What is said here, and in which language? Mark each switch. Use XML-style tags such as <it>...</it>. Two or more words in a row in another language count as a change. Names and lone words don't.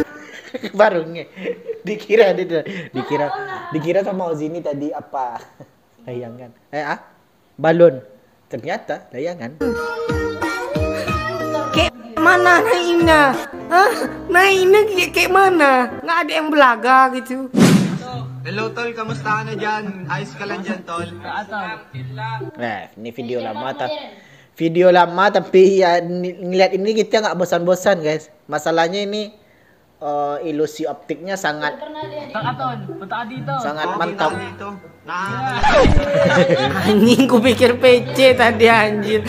<id>Baru dikira sama Ozini tadi apa? Layangan. Balon. Ternyata layangan. Kayak mana naiknya? Hah? Naiknya kayak mana? Nggak ada yang belaga gitu.</id> <tl>Hello tol, kamusta ka na dyan? Ayos ka lang dyan tol?</tl> <id>Ini video lama tapi ya ngeliat ini kita nggak bosan-bosan guys. Masalahnya ini ilusi optiknya sangat sangat mantap. Anjing ku pikir PC tadi anjir.</id>